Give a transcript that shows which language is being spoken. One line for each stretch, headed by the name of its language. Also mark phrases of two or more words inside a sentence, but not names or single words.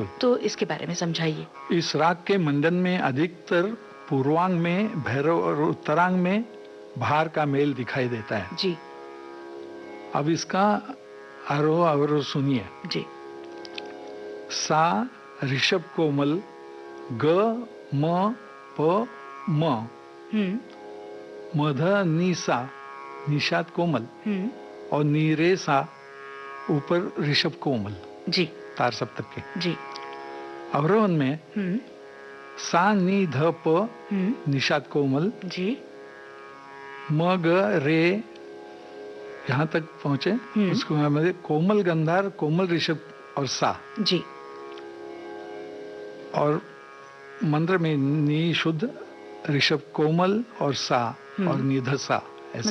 Hindi: तो इसके बारे में समझाइए। इस राग के मंडन में अधिकतर पूर्वांग में भैरव और उत्तरांग में बहार का मेल दिखाई देता है जी। अब इसका आरोह अवरोह सुनिए जी। सा ऋषभ कोमल, ग म प म, मध नी सा निषाद कोमल और नी रे सा ऊपर ऋषभ कोमल जी, तार सप्तक के जी। अवरोहन में सा नी ध प निषाद कोमल जी, म ग रे यहाँ तक पहुंचे। उसको हमारे कोमल गंधार, कोमल ऋषभ और सा जी। और मंत्र में नी शुद्ध, ऋषभ कोमल और सा और निध सा, ऐसा